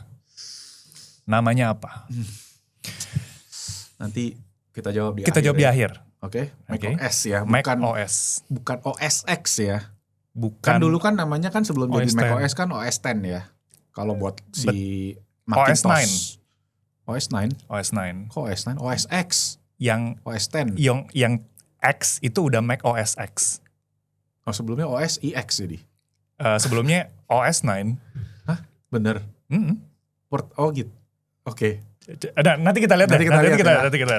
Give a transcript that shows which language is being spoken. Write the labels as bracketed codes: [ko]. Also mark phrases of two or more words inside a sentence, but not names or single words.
[id] Namanya apa? nanti kita jawab di Kita akhir. jawab di akhir. Oke, Mac Oke. OS ya, Mac bukan OS. bukan OS X ya. Bukan Kan dulu kan namanya kan sebelum jadi OS Mac 10. OS kan OS X ya. Kalau buat si OS Macintosh. OS 9. OS 9. Kok OS 9? OS X. Yang OS 10. yang X itu udah Mac OS X. Oh sebelumnya OS IX jadi. Sebelumnya OS 9. Bener. Oh gitu. Oke. Nanti kita lihat. Nanti kita lihat.